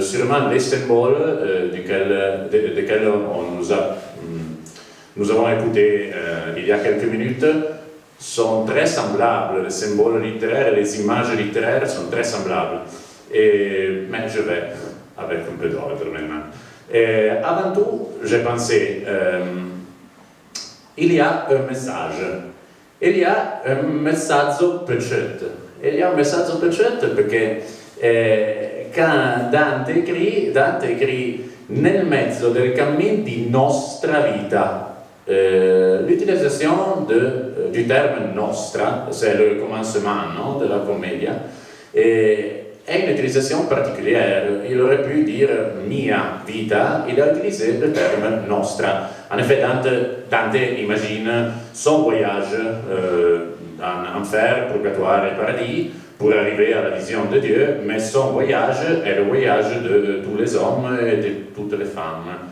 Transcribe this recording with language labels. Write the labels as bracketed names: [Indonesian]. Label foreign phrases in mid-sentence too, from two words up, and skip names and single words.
[French] Sûrement, les symboles desquels nous avons écouté il y a quelques minutes sont très semblables. Les symboles littéraires et les images littéraires sont très semblables. Mais je vais avec un peu d'ordre maintenant. Avant tout, j'ai pensé, il y a un message. Il y a un [Italian] messaggio precetto. [French] Il y a un [Italian] messaggio precetto perché [French] quand Dante écrit [Italian] nel mezzo del cammin di nostra vita. [French] L'utilisation du terme nostra, c'est le commencement non, de la commedia, è une utilisation particulière. Il aurait pu dire [Italian] mia vita, [French] il a utilisé le terme nostra. En effet, Dante imagine son voyage en enfer, purgatoire et paradis pour arriver à la vision de Dieu, mais son voyage est le voyage de tous les hommes et de toutes les femmes.